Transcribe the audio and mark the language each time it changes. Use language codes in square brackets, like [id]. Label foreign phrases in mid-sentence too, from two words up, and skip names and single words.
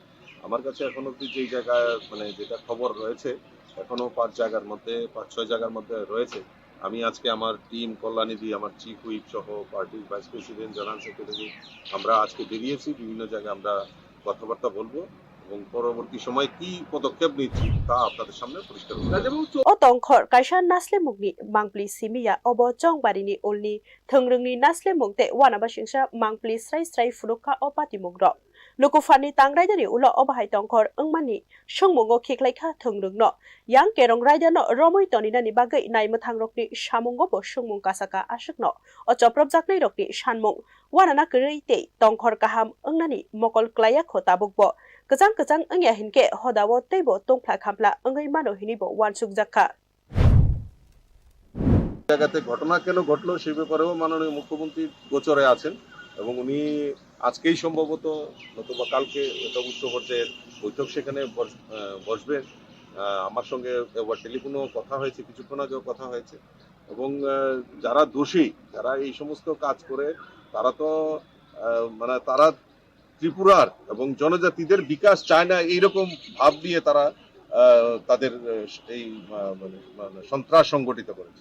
[bn] আমার কাছে এখন অব্দি যেই জায়গায় যেটা খবর রয়েছে এখনো 5-6 জায়গার মধ্যে রয়েছে। আমি আজকে আমার টিম কল্যাণীদি, আমার চিফ হুইপ সহ পার্টির ভাইস প্রেসিডেন্ট, জেনারেল সেক্রেটারি আমরা আজকে বেরিয়েছি, বিভিন্ন জায়গায় আমরা কথাবার্তা বলবো এবং পরবর্তী সময় কি পদক্ষেপ নিচ্ছি তা আপনাদের সামনে পরিষ্কার করব। [trp] o tongkhor kaisa nasle mugni mangpli simia obo chongbarini ulni thongrungni nasle mugte wanaba singsa mangpli srai srai furuka o patimugro lokufani tangraidani ulo obahai tongkhor engmani songmungo khiklaikha thongrungno yang kerong raidano romoi toninani bagai naimothangrokni samungo bo songmung kasaka asukno o choprop jaknai rokni sanmung wanana kreite tongkhor kaham engnani mokol klaya khotabukbo kejang kejang engya hinke hodawo teibo tongphla khampla engai mano hinibo wansuk jakha [bn] জায়গাতে ঘটনা কেন ঘটলো সেই ব্যাপারেও মাননীয় মুখ্যমন্ত্রী গোচরে আছেন এবং উনি আজকেই সম্ভবত নতুবা কালকে একটা উচ্চ পর্যায়ের বৈঠক সেখানে বসবেন। আমার সঙ্গে টেলিফোনেও কথা হয়েছে, কিছুক্ষণ আগেও কথা হয়েছে এবং যারা দোষী, যারা এই সমস্ত কাজ করে তারা তো তারা ত্রিপুরার এবং জনজাতিদের বিকাশ চায় না, এইরকম ভাব নিয়ে তারা তাদের এই সন্ত্রাস সংগঠিত করেছে।